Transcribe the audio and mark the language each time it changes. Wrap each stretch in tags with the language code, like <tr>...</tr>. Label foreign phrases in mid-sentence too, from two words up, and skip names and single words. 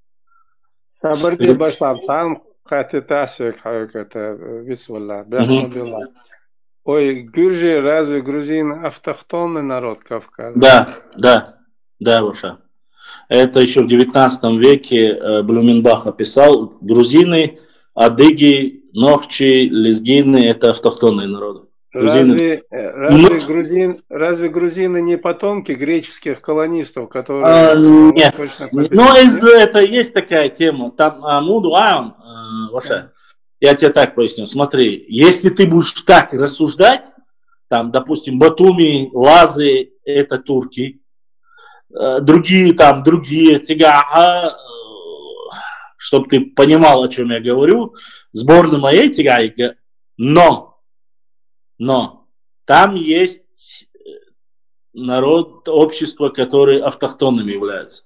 <ru>Ой, Гюржи, разве грузин автохтонный народ Кавказа? Да, Ваша. Это еще в 19 веке Блюменбах описал. Грузины, адыги, нохчи, лезгины – это автохтонные народы. Разве грузины не потомки греческих колонистов, которые... Нет, но это есть такая тема. Там Амуду Ваша. Я тебе так поясню. Смотри, если ты будешь так рассуждать, там, допустим, Батуми, Лазы – это турки, другие, Тига, чтобы ты понимал, о чем я говорю, сборная моей Тигайга, но там есть народ, общество, которые автохтонными являются.</ru>